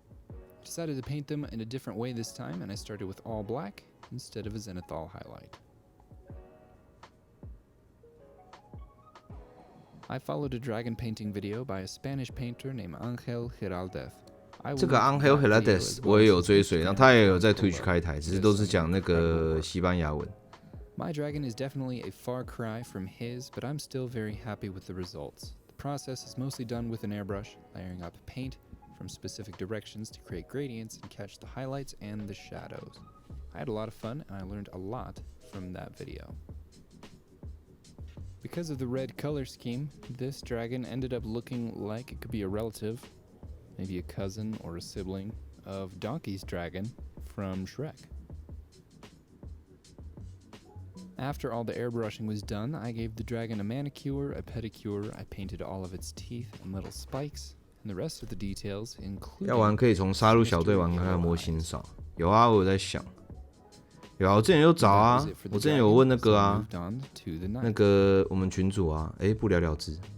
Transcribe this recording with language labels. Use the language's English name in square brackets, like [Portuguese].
[English] I decided to paint them in a different way this time, and I started with all black instead of a zenithal highlight. I followed a dragon painting video by a Spanish painter named Ángel Giraldez. [Chinese] 这个 Ángel Giraldez 我也有追随，然后他也有在 Twitch 开台，只是都是讲那个西班牙文。 [English] My dragon is definitely a far cry from his, but I'm still very happy with the results. The process is mostly done with an airbrush, layering up paint from specific directions to create gradients and catch the highlights and the shadows. I had a lot of fun, and I learned a lot from that video. Because of the red color scheme, this dragon ended up looking like it could be a relative, maybe a cousin or a sibling, of Donkey's dragon from Shrek. After all the airbrushing was done, I gave the dragon a manicure, a pedicure, I painted all of its teeth and little spikes, and the rest of the details, including... [Chinese] 要玩可以从杀戮小队玩看看模型少。有啊，我有在想。有啊，我之前有找啊，我之前有问那个啊，那个我们群主啊，不了了之。